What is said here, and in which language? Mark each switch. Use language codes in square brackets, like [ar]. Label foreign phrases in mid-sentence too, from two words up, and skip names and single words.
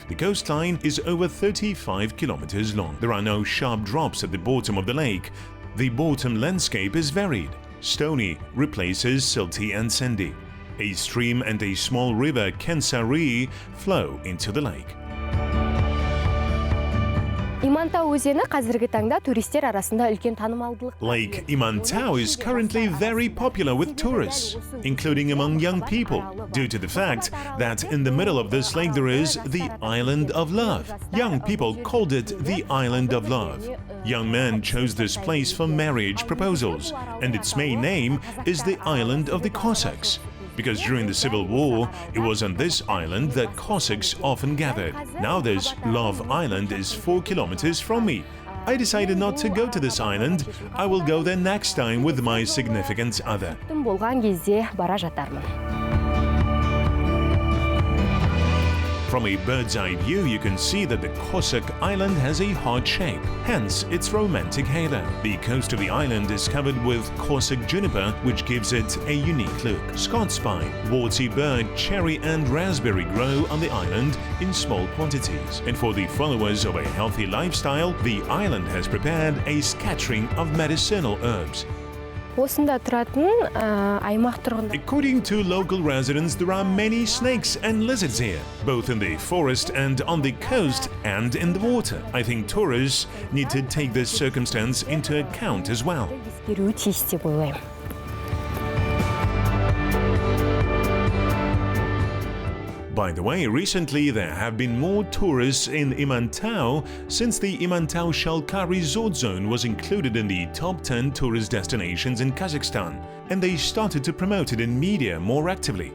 [en] The coastline is over 35 kilometers long. There are no sharp drops at the bottom of the lake. The bottom landscape is varied. Stony replaces silty and sandy. A stream and a small river, Kensari, flow into the lake. [kk] Имантау өзені қазіргі таңда туристер арасында үлкен танымалдылық. [en] Lake Imantau is currently very popular with tourists, including among young people, due to the fact that in the middle of this lake there is the Island of Love. Young people called it the Island of Love. Young men chose this place for marriage proposals, and its main name is the Island of the Cossacks, because during the Civil War, it was on this island that Cossacks often gathered. Now this Love Island is 4 kilometers from me. I decided not to go to this island. I will go there next time with my significant other. [kk] Болған кезде бара жатармын. [en] From a bird's eye view, you can see that the Cossack island has a heart shape, hence its romantic halo. The coast of the island is covered with Cossack juniper, which gives it a unique look. Scots pine, warty bird, cherry and raspberry grow on the island in small quantities. And for the followers of a healthy lifestyle, the island has prepared a scattering of medicinal herbs. [kk] Осында тұратын аймақ тұрғындар. [en] According to local residents, there are many snakes and lizards here, both in the forest and on the coast and in the water. I think tourists need to take this circumstance into account as well. [kk] Ескеруі тиіс деп ойлаймын. [en] By the way, recently there have been more tourists in Imantau since the Imantau-Shalkar resort zone was included in the top 10 tourist destinations in Kazakhstan, and they started to promote it in media more actively.